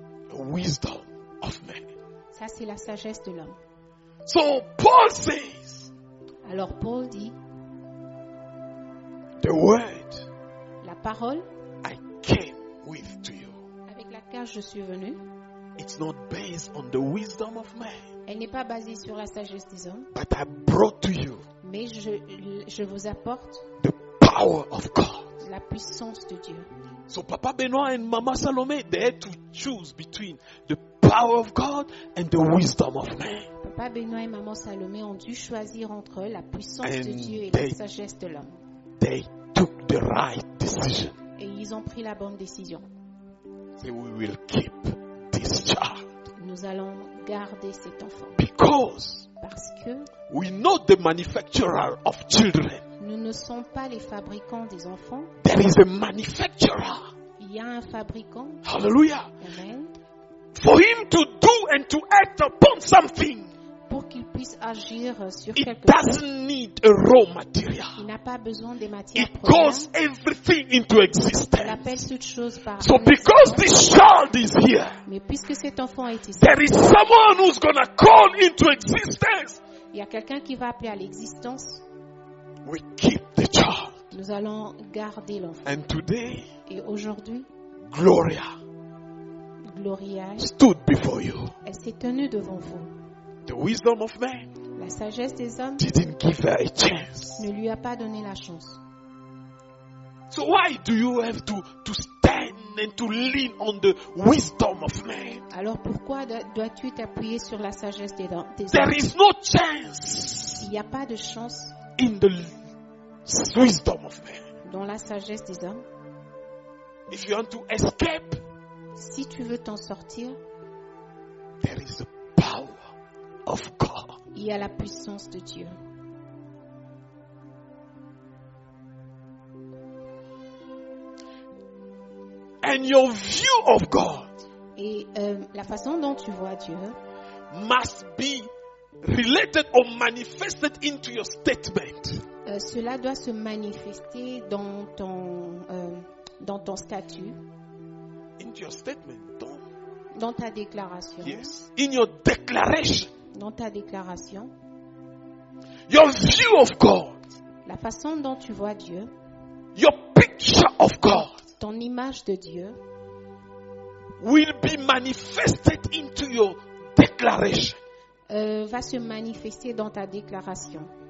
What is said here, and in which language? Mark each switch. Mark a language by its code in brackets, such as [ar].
[en] the wisdom of man. [fr] Ça, c'est la sagesse de l'homme. [en] So Paul says, [fr] Alors Paul dit, [en] the word [fr] la parole [en] I came with to you, [fr] avec laquelle je suis venu, [en] it's not based on the wisdom of man, [fr] elle n'est pas basée sur la sagesse des hommes, [en] but I brought to you [fr] mais je vous apporte [en] the power of God. [fr] la puissance de Dieu. [en] So Papa Benoit and Mama Salome, they had to choose between the power of God and the wisdom of man. [fr] Papa Benoît et Maman Salomé ont dû choisir entre la puissance de [en] And [fr] Dieu et [en] they- [fr] la sagesse de l'homme. [en] They took the right decision. [fr] Et ils ont pris la bonne décision. [en] Say, we will keep this child [fr] Nous allons garder cet enfant [en] because [fr] parce que [en] we know the manufacturer of children. [fr] nous ne sommes pas les fabricants des enfants. [en] There is a manufacturer. [fr] Il y a un fabricant. [en] Hallelujah. [fr] Amen. [en] For him to do and to act upon something, [fr] Pour qu'il puisse agir sur [en] it [fr] quelque chose, [en] doesn't need a raw [fr] il [en] material. [fr] n'a pas besoin des matières [en] It [fr] premières. [en] calls everything into [fr] Il [en] existence. [fr] appelle toute chose par [en] So because this child is here, [fr] Mais puisque cet enfant est ici, [en] there is someone who's going to call into existence. [fr] il y a quelqu'un qui va appeler à l'existence. [en] We keep the child. [fr] Nous allons garder l'enfant. [en] And today, [fr] Et aujourd'hui, [en] Gloria [fr] Gloria, [en] stood before you. [fr] elle s'est tenue devant vous. [en] The wisdom of man [fr] La sagesse des hommes [en] didn't give her a chance. [fr] ne lui a pas donné la chance. [en] So why do you have to stand and to lean on the wisdom of man? [fr] Alors pourquoi dois-tu t'appuyer sur la sagesse des hommes? [en] There is no chance [fr] Il n'y a pas de chance [en] in the wisdom of man. [fr] dans la sagesse des hommes. [en] If you want to escape, [fr] Si tu veux t'en sortir, [en] there is the power of God. [fr] il y a la puissance de Dieu. [en] And your view of God [fr] Et la façon dont tu vois Dieu [en] must be related or manifested into your statement. [fr] cela doit se manifester dans ton statut, [en] Into your statement. [fr] dans ta déclaration. [en] Yes. In your declaration. [fr] Dans ta déclaration, [en] Your view of God. [fr] la façon dont tu vois Dieu, [en] Your picture of God [fr] ton image de Dieu [en] will be manifested into your declaration. [fr] va se manifester dans ta déclaration.